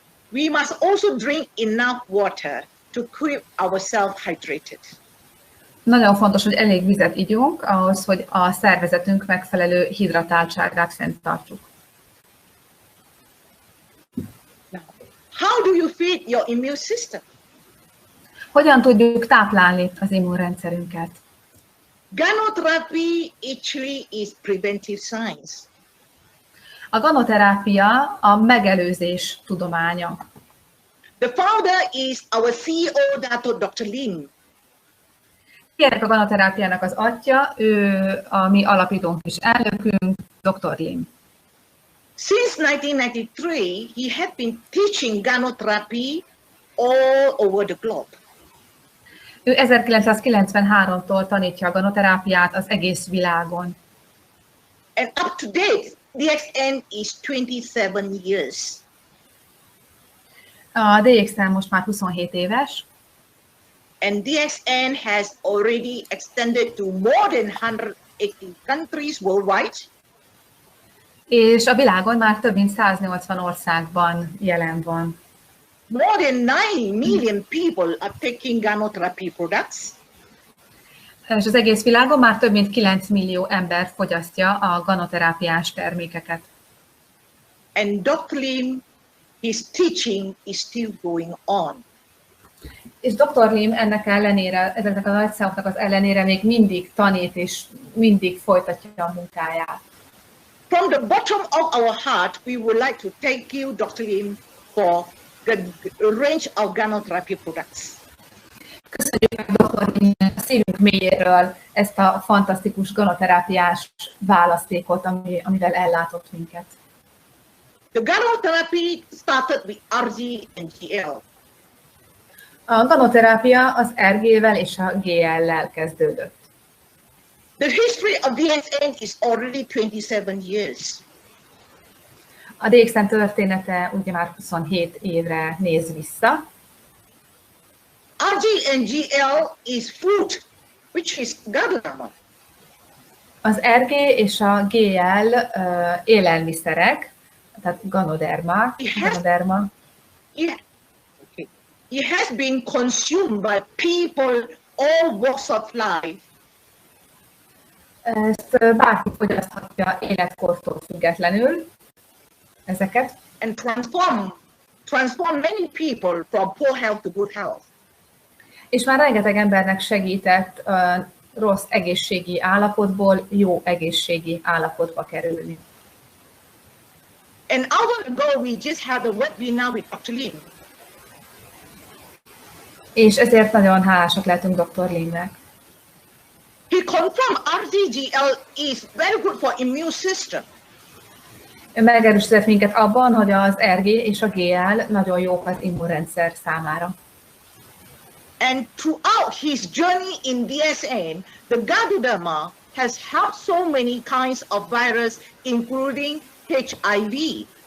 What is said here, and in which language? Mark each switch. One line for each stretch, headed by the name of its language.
English: We must also drink enough water to keep ourselves hydrated.
Hungarian: Nagyon fontos, hogy elég vizet igyunk ahhoz, hogy a szervezetünk megfelelő hidratáltságát fenntartsuk.
English: How do you feed your immune system?
Hungarian: Hogyan tudjuk táplálni az immunrendszerünket?
English: Ganoterapy actually is preventive science.
Hungarian: A ganoterápia a megelőzés tudománya.
English: The founder is our CEO, Dr. Lim.
Hungarian: Ennek a ganoterápiának az atya, ő a mi alapítónk és elnökünk, Dr. Lim.
English: Since 1993, he had been teaching Ganoterapy all over the globe.
Hungarian: Ő 1993-tól tanítja a ganoterápiát az egész világon.
English: And up to date, DXN is 27 years.
Hungarian: A DXN most már 27 éves.
English: And DXN has already extended to more than 180 countries worldwide.
Hungarian: És a világon már több mint 180 országban jelen van.
English: More than 9 million people are taking Ganotherapy products.
Hungarian: És az egész világon már több mint 9 millió ember fogyasztja a ganoterápiás termékeket.
English: And Dr. Lim, his teaching is still going on.
Hungarian: És Dr. Lim ennek ellenére, ezeknek a nagy számoknak az ellenére még mindig tanít és mindig folytatja a munkáját.
English: From the bottom of our heart, we would like to thank you, Dr. Lim, for the range of Ganotherapy products.
Hungarian: Köszönjük meg Dr. Limnek a szívünk mélyéről ezt a fantasztikus ganoterápiás választékot, amivel ellátott minket.
English: The Ganotherapy started with RG and GL.
Hungarian: A ganoterápia az RG-vel és a GL-lel kezdődött.
English: The history of DSN is already 27 years.
Hungarian: A DXN története ugye már 27 évre néz vissza.
English: RG and GL is food, which is ganoderma.
Hungarian: Az RG és a GL élelmiszerek, tehát ganoderma.
English: Yeah. Okay. It has been consumed by people all walks of life.
Hungarian: Ezt bárki fogyaszthatja életkortól függetlenül, ezeket.
English: And transform many people from poor health to good health.
Hungarian: És már rengeteg embernek segített rossz egészségi állapotból jó egészségi állapotba kerülni.
English: An hour ago, we just had a webinar with Dr. Lim.
Hungarian: És ezért nagyon hálásak lehetünk Dr. Limnek.
English: He confirmed RGGL is very good for immune system.
Hungarian: Ő megerősített minket abban, hogy az RG és a GL nagyon jók az immunrendszer számára.
English: And throughout his journey in DSN, the ganoderma has helped so many kinds of virus, including HIV.